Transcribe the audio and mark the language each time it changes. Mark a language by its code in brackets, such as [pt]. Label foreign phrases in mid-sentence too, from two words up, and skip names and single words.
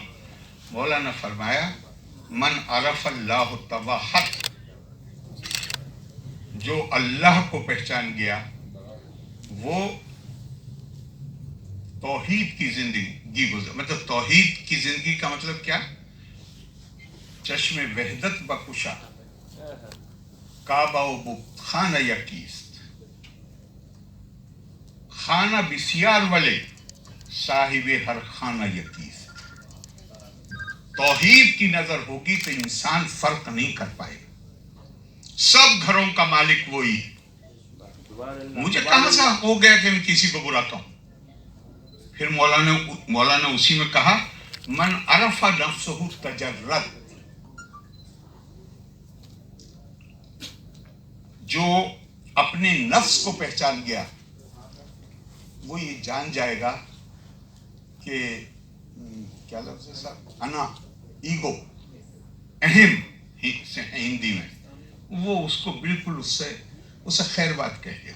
[ur] مولا نے فرمایا [ar] من عرف اللہ توحد, [ur] جو اللہ کو پہچان گیا وہ توحید کی زندگی گزر. مطلب توحید کی زندگی کا مطلب کیا؟ [fa] چشم وحدت بکشا کعبہ و بت خانہ یکیست, خانہ بسیار والے صاحب ہر خانہ یکیست. [ur] توحید کی نظر ہوگی تو انسان فرق نہیں کر پائے گا, سب گھروں کا مالک وہی ہے. مجھے کہاں سے ہو گیا کہ میں کسی کو برا کہوں؟ پھر مولا نے اسی میں کہا [ar] من عرف نفسہ تجرد, [ur] جو اپنے نفس کو پہچان گیا وہ یہ جان جائے گا کہ کیا لفظ ہے صاحب, انا, ایگو, اہم ہندی میں, وہ اس کو بالکل اسے خیر بات کہہ گیا.